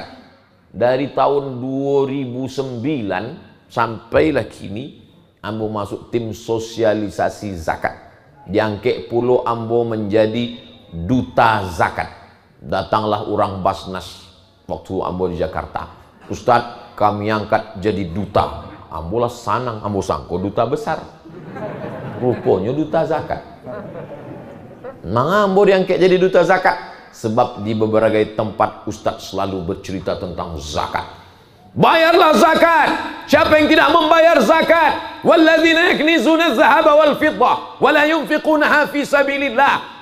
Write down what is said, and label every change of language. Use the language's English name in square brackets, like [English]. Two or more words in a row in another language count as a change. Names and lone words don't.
[Indonesian] Dari tahun 2009 sampailah kini ambo masuk tim sosialisasi zakat. Diangkat pulau ambo menjadi duta zakat. Datanglah orang Basnas waktu ambo di Jakarta. Ustadz, kami angkat jadi duta. [Minangkabau] Ambo lah sanang, ambo sangko duta besar. Rupanya duta zakat. [Indonesian] Mengapa ambo diangkat jadi duta zakat? Sebab di beberapa tempat Ustadz selalu bercerita tentang zakat. Bayarlah zakat. Siapa yang tidak membayar zakat? [Arabic] والذين يكنزون الذهب والفضة ولا ينفقونها في سبيل الله.